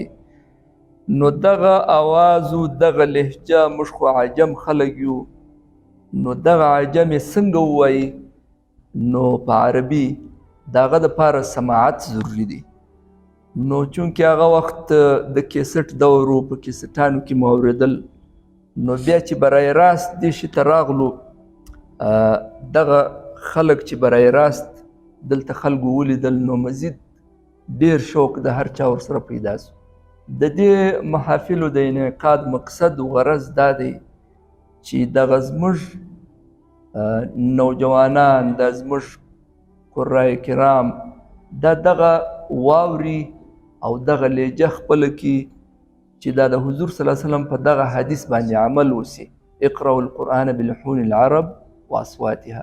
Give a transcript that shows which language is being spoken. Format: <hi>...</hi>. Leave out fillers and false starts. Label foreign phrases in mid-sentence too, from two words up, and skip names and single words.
<ps>نو دغه اواز و دغه لهجه، موږ خو عجم خلک یو، نو دغه عجم یې څنګه ووایي؟ نو په عربي د هغه دپاره سماعت ضروري دی. نو چونکې هغه وخت د کیسټ دور و، په کیسټانو کې مو اورېدل. نو بیا چې برای راست دې شي ته راغلو، دغه خلک چې برای راست دلته خلکو ولیدل، نو مزید ډېر شوق د هر چا ورسره پیدا سو. د دې محافلو د انعقاد مقصد و غرض دا دی چې دغه زموږ نوجوانان، دا زموږ قرای کرام دا دغه واوري او دغه لهجه خپله کړي چې دا د حضور</ps> <ar>صلی الله علیه وسلم</ar> <ps>په دغه حدیث باندې عمل وسي،</ps> <ar>اقرأوا القرآن بلحون العرب واصواتها.</ar>